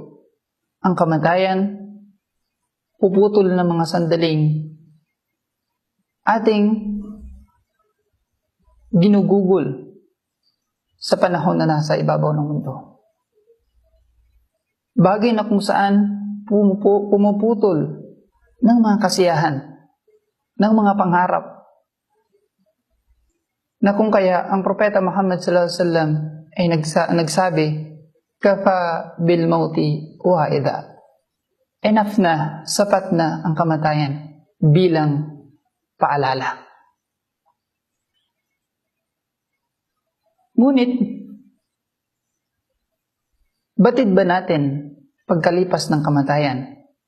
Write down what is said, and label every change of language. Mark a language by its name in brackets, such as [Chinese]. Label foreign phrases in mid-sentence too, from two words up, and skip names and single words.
[Filipino] Ang kamatayan, puputol ng mga sandaling ating ginugugol sa panahon na nasa ibabaw ng mundo. Bagay na kung saan pumuputol ng mga kasiyahan, ng mga pangarap, na kung kaya ang Propeta Muhammad [Arabic] صلى الله عليه وسلم [Filipino] ay nagsabi, [Arabic] كفى بالموت واعظا. [Filipino] Enough na, sapat na ang kamatayan bilang paalala. Ngunit, batid ba natin pagkalipas ng kamatayan?